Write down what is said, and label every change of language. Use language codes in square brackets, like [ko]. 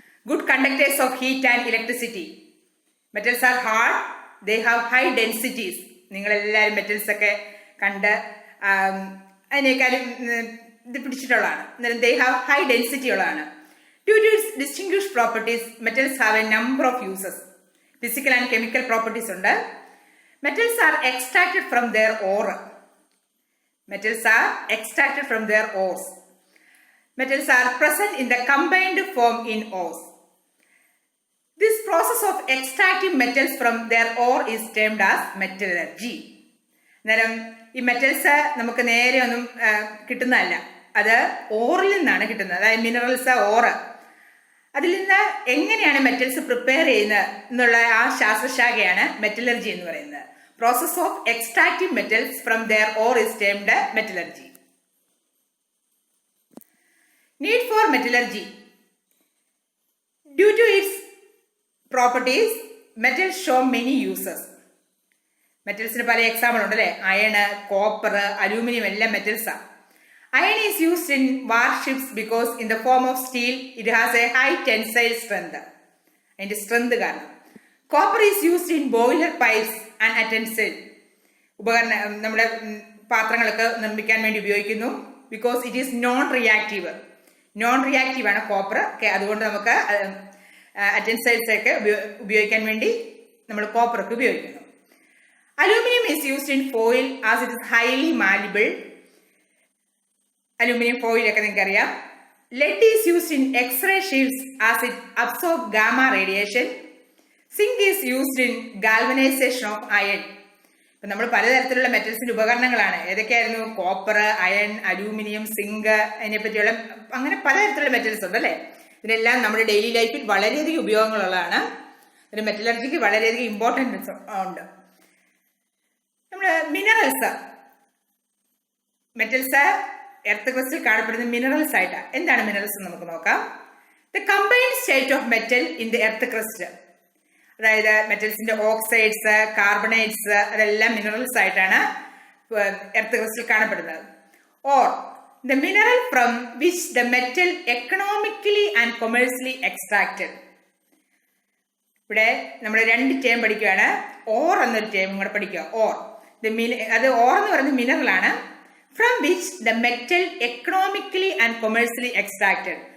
[en] Good conductors of heat and electricity. Metals are hard, they have high densities. [ml] നിങ്ങളെല്ലാവരും metals ഒക്കെ കണ്ട് അതിനേക്കാളും ഇത് പിടിച്ചിട്ടുള്ളതാണ്. [en] They have high density ഉള്ളതാണ്. Due to its distinguish properties metals have a number of uses. [ml] Physical and chemical properties ഉണ്ട്. [en] Metals are extracted from their ore. Metals are extracted from their ores. Metals are present in the combined form in ores. This process of extracting metals from their ore is termed as metallurgy. [ml] അന്നേരം ഈ metals നമുക്ക് നേരെ ഒന്നും കിട്ടുന്നതല്ല, അത് ഓറിൽ നിന്നാണ് കിട്ടുന്നത്. അതായത് minerals, ഓറ്. അതിൽ നിന്ന് എങ്ങനെയാണ് മെറ്റൽസ് പ്രിപ്പയർ ചെയ്യുന്നത് എന്നുള്ള ആ ശാസ്ത്രശാഖയാണ് മെറ്റലർജി എന്ന് പറയുന്നത്. [en] Process of extracting metals from their ore is termed metallurgy. Need for metallurgy: due to its properties metals show many uses. [ml] മെറ്റൽസിന് പല എക്സാമ്പിൾ ഉണ്ട് അല്ലേ? അയണ്, കോപ്പർ, അലൂമിനിയം എല്ലാം മെറ്റൽസാണ്. [en] Iron is used in warships because in the form of steel it has a high tensile strength. [ml] അതിന്റെ strength കാരണം. [en] Copper is used in boiler pipes and utensils. [ml] നമ്മുടെ പാത്രങ്ങളൊക്കെ നിർമ്മിക്കാൻ വേണ്ടി ഉപയോഗിക്കുന്നു. [en] Because it is non-reactive. [ml] Non-reactive ആണ് copper. അതുകൊണ്ട് നമുക്ക് അറ്റൻസൈൽസ് ഒക്കെ ഉപയോഗിക്കാൻ വേണ്ടി നമ്മൾ കോപ്പർ ഒക്കെ ഉപയോഗിക്കുന്നു. [en] Aluminum is used in foil as it is highly malleable. [ml] Aluminium foil ഒക്കെ നിങ്ങൾക്ക് അറിയാം. [en] Lead is used in X-ray shields as it absorb gamma radiation. Zinc is used in galvanization of iron. [ml] ഇപ്പം നമ്മൾ പലതരത്തിലുള്ള മെറ്റൽസിന്റെ ഉപകരണങ്ങളാണ്. ഏതൊക്കെയായിരുന്നു? Copper, iron, aluminium, zinc, അതിനെപ്പറ്റിയുള്ള അങ്ങനെ പലതരത്തിലുള്ള metals ഉണ്ട് അല്ലേ? ഇതിനെല്ലാം നമ്മുടെ ഡെയിലി ലൈഫിൽ വളരെയധികം ഉപയോഗങ്ങളുള്ളതാണ്. ഇതിന് മെറ്റലർജിക്ക് വളരെയധികം ഇമ്പോർട്ടൻസ് ഉണ്ട്. നമ്മൾ മിനറൽസ്, മെറ്റൽസ് എർത്ത് ക്രസ്റ്റിൽ കാണപ്പെടുന്ന മിനറൽസ് ആയിട്ടാണ്. എന്താണ് മിനറൽസ് എന്ന് നമുക്ക് നോക്കാം. [en] the combined state of metal in the earth crust, [ml] അതായത് മെറ്റൽസിന്റെ ഓക്സൈഡ്സ്, കാർബണേറ്റ്സ്, അതെല്ലാം മിനറൽസ് ആയിട്ടാണ് എർത്ത് ക്രസ്റ്റിൽ കാണപ്പെടുന്നത്. [en] Ore the mineral from which the metal economically and commercially extracted. [ml] ഇവിടെ നമ്മൾ രണ്ട് ടേം പഠിക്കുകയാണ്. ഓർ എന്നൊരു ടേം കൂടെ പഠിക്കുക. ഓർ അത് ഓർ എന്ന് പറയുന്നത് മിനറലാണ്. [en] From which the metal economically and commercially extracted.